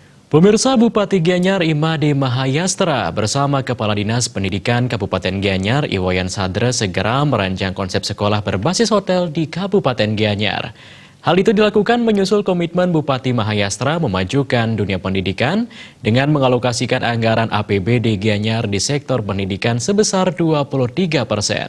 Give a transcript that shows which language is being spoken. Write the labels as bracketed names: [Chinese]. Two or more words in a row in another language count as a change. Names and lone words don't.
[Indonesian] Pemirsa, Bupati Gianyar Imade Mahayastra bersama Kepala Dinas Pendidikan Kabupaten Gianyar Iwayan Sadra segera merancang konsep sekolah berbasis hotel di Kabupaten Gianyar. Hal itu dilakukan menyusul komitmen Bupati Mahayastra memajukan dunia pendidikan dengan mengalokasikan anggaran APBD Gianyar di sektor pendidikan sebesar 23%.